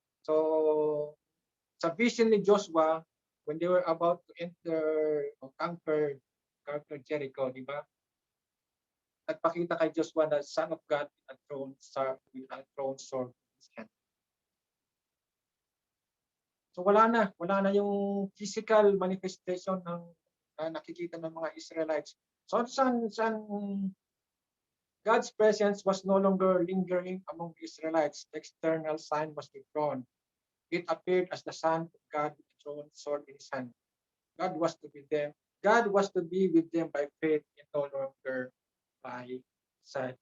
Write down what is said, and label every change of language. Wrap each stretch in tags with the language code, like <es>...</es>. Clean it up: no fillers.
<en>So,</en> <tl>sa vision ni Joshua,</tl> <en>when they were about to enter or conquer Jericho,</en> <tl>di ba? Nagpakita kay Joshua na</tl> <en>Son of God with a throne sword in his hand.</en> <tl>So wala na yung physical manifestation ng nakikita ng mga Israelites.</tl> <en>So saan God's presence was no longer lingering among the Israelites. The external sign was withdrawn. It appeared as the Son of God with a drawn sword in his hand. God was to be with them by faith and no longer by sight.</en>